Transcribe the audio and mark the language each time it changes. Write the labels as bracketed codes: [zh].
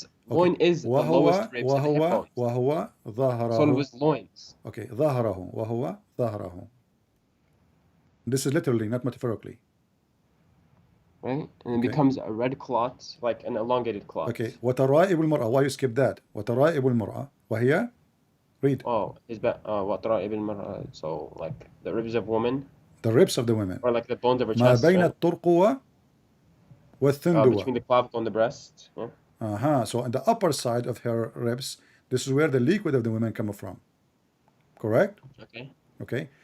[en] Loin is the lowest ribs of the hip bones. [ar] وهو ظهره. [en] Solb is loins. [ar] Okay, ظهره. وهو ظهره. [en] This is literally, not metaphorically. Right? And it becomes a red clot, like an elongated clot. Okay. [ar] وترائب المرأة. [en] Why you skip that? وترائب المرأة. وهي? Read. [ar] Oh, وترائب المرأة. [en] So, like, the ribs of women. The ribs of the women. Or like the bones of her [ar] ما [en] chest. [ar] بين الترقوة والثندوة. [en] Between the clavicle and the breast. Yeah. So on the upper side of her ribs, this is where the liquid of the women come from. Correct? Okay. Okay.